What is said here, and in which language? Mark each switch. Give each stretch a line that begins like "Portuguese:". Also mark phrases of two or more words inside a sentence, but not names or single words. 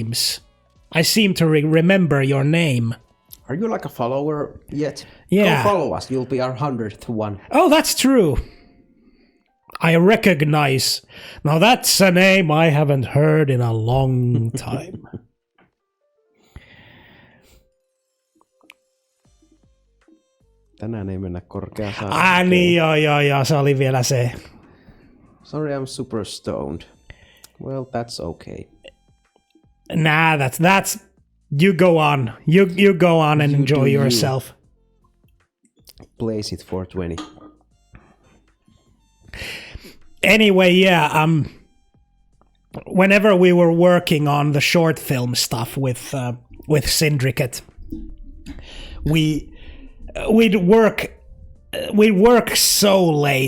English: I seem to remember your name. Are you like a follower yet? Yeah. Go follow us. You'll be our 100th one. Oh, that's true. I recognize. Now that's a name I haven't heard in a long time.
Finnish: Tänään ei mennä korkeaan. Niin, joo, se oli vielä se.
English: Sorry, I'm super stoned. Well, that's okay. Nah, that's you go on. You go on and enjoy yourself. Blaze it 420. Anyway, yeah, whenever we were working on the short film stuff with Syndicate, we'd work so late.